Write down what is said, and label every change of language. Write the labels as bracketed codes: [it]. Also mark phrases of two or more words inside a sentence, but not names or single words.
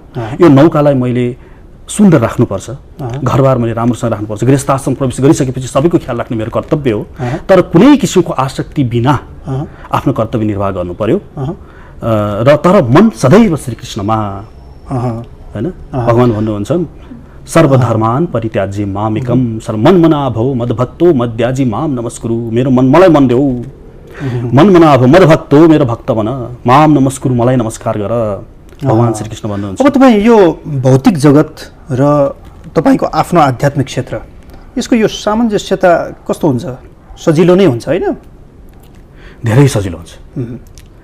[ne] यो नौकालाई मैले सुन्दर राख्नुपर्छ, घरबार मैले राम्रोसँग राख्नुपर्छ। गृहस्थाश्रम प्रवेश गरिसकेपछि सबैको ख्याल राख्ने मेरो कर्तव्य हो, तर कुनै किसिमको आसक्ति बिना आफ्नो कर्तव्य निर्वाह गर्नु पर्यो। र तर मन सदैव श्रीकृष्णमा होइन। [sa] भगवान भन्नुहुन्छ सर्वधर्मान परित्याज्य मामेकम मन्मना भव मद्भक्तो मद्याजी माम नमस्कुरु। [ne] मेरो मलाई मन देऊ, [sa] मन्मना भव मद्भक्तो, [ne] मेरो भक्त बन, [sa] माम नमस्कुरु, [ne] मलाई नमस्कार गर, भगवान श्रीकृष्ण भन्नुहुन्छ। अब तपाईँ यो भौतिक जगत र तपाईँको आफ्नो आध्यात्मिक क्षेत्र, यसको यो सामञ्जस्यता कस्तो हुन्छ? सजिलो नै हुन्छ होइन? धेरै सजिलो हुन्छ।